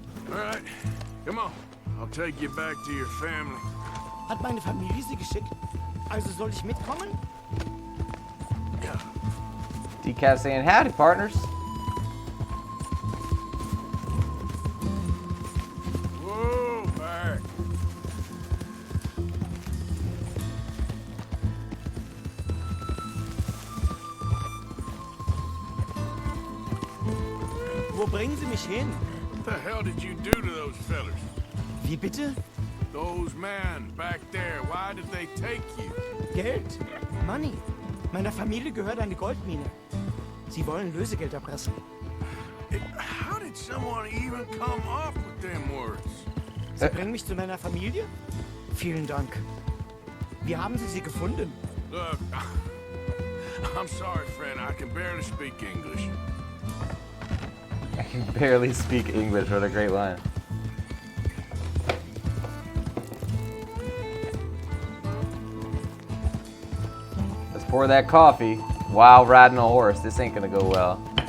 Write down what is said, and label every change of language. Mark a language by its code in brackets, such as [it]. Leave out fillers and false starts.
[en] All right, come on. I'll take you back to your family. [de] Hat meine Familie Sie geschickt? Also soll ich mitkommen? [en] Decaf saying howdy, partners. Whoa, back. [de] Wo bringen Sie mich hin? [en] What the hell did you do to those fellers? [de] Wie bitte? [en] Those men back there, why did they take you? [de] Geld. Money. Meiner Familie gehört eine Goldmine. Sie wollen Lösegeld erpressen. [en] How did someone even come up with them words? [de] Sie bringen mich zu meiner Familie? Vielen Dank. Wie haben Sie sie gefunden? [en] Look, I'm sorry, friend. I can barely speak English. I can barely speak English. What a great line. Let's pour that coffee while riding a horse. This ain't gonna go well.